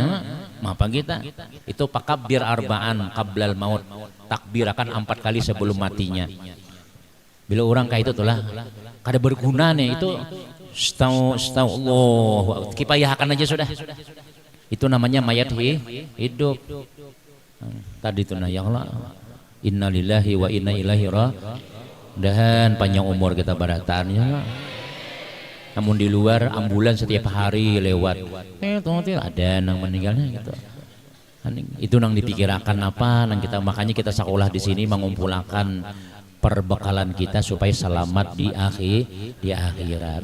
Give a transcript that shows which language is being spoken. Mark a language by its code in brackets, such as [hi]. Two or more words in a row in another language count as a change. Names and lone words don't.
[bjn] Apa kita itu pakabir [ar] أربعا قبل الموت, [bjn] takbirakan 4 kali sebelum matinya. Bila orang kayak itu tulah kada berguna nih itu astagfirullah kipayahakan aja sudah. Itu namanya mayat hidup. Tadi itu [ar] يا الله إنا لله وإنا إليه راجعون. [bjn] Panjang umur kita barataan ya. Namun di luar ambulan setiap hari lewat ada yang meninggalnya gitu. Itu nang dipikirkan apa nang kita makanya kita sekolah di sini mengumpulkan perbekalan kita supaya selamat di akhirat.